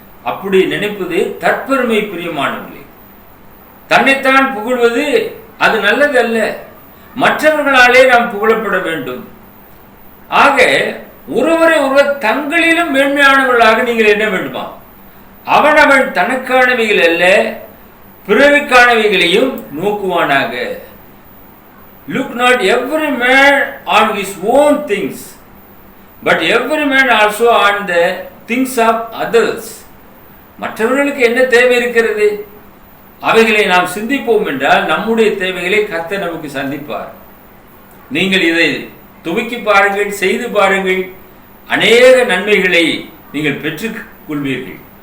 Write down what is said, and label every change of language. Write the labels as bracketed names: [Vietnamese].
[Tamil] அப்படி நினைப்பது தற்பெருமை. பிரியமானவர்களே, தன்னைத்தான் புகழ்வது அது நல்லது அல்ல. மற்றவர்களாலே நாம் புகழப்பட வேண்டும். ஆக ஒருவரை ஒருவர் தங்களிலும் மேன்மையானவர்களாக நீங்கள் என்ன வேண்டுமா? அவனவன் தனக்கானவைகள் அல்ல பிறருக்கானவைகளையும் நோக்குவானாக. [English] Look not every man on his own things, but every man also on the things of others. [Tamil] மற்றவர்களுக்கு என்ன தேவை இருக்கிறது, அவைகளை நாம் சிந்திப்போம் என்றால் நம்முடைய தேவைகளை கர்த்தர் நமக்கு சந்திப்பார். நீங்கள் இதை துவக்கி பாருங்கள், செய்து பாருங்கள், அநேக நன்மைகளை நீங்கள் பெற்றுக் கொள்வீர்கள்.